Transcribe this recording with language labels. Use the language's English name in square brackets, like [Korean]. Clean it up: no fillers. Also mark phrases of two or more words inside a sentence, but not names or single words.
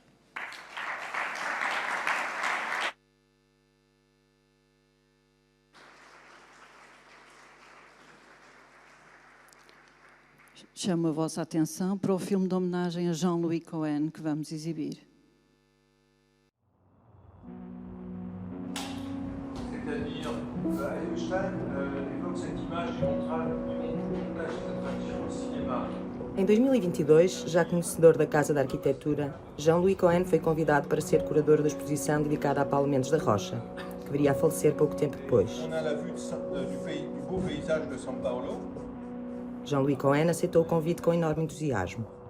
[Portuguese] Chamo a vossa atenção para o filme de homenagem a Jean-Louis Cohen que vamos exibir. [French] C'est-à-dire, Einstein évoque cette image du montage cette tradition au cinéma. [Portuguese] Em 2022, já conhecedor da Casa da Arquitetura, Jean-Louis Cohen foi convidado para ser curador da exposição dedicada a Paulo Mendes da Rocha, que viria a falecer pouco tempo depois. Jean-Louis Cohen aceitou o convite com enorme entusiasmo.